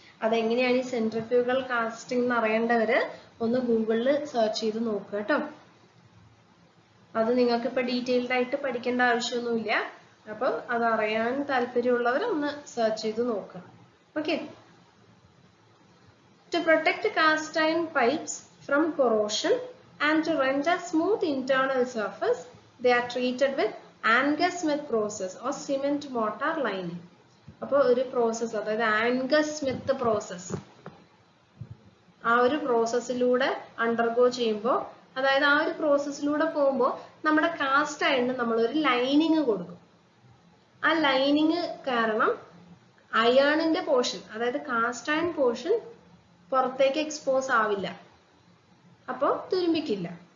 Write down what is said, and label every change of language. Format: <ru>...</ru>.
<ml>അതെങ്ങനെയാണ് ഈ centrifugal casting എന്ന് അറിയേണ്ടവര് ഒന്ന് ഗൂഗിളിൽ സെർച്ച് ചെയ്ത് നോക്കുക കേട്ടോ. അത് നിങ്ങൾക്ക് ഇപ്പൊ ഡീറ്റെയിൽഡ് ആയിട്ട് പഠിക്കേണ്ട ആവശ്യമൊന്നുമില്ല. അപ്പൊ അത് അറിയാൻ താല്പര്യമുള്ളവർ ഒന്ന് സെർച്ച് ചെയ്ത് നോക്കുക. Okay.</ml> <en>To protect cast iron pipes from corrosion and to render smooth internal surface, they are treated with Angus Smith process or cement mortar lining.</en> <ml>അപ്പോൾ ഒരു പ്രോസസ്, അതായത് ആൻഗസ് സ്മിത്ത് പ്രോസസ്, ആ ഒരു പ്രോസസ്സിലൂടെ അണ്ടർഗോ ചെയ്യുമ്പോൾ, അതായത് ആ ഒരു പ്രോസസ്സിലൂടെ പോകുമ്പോൾ നമ്മുടെ കാസ്റ്റ് അയണിന് നമ്മൾ ഒരു ലൈനിങ് കൊടുക്കും. ആ ലൈനിങ് കാരണം അയേണിന്റെ പോർഷൻ, അതായത് കാസ്റ്റ് അയൺ പോർഷൻ പുറത്തേക്ക് എക്സ്പോസ് ആവില്ല, അപ്പോൾ തുരുമ്പിക്കില്ല.</ml>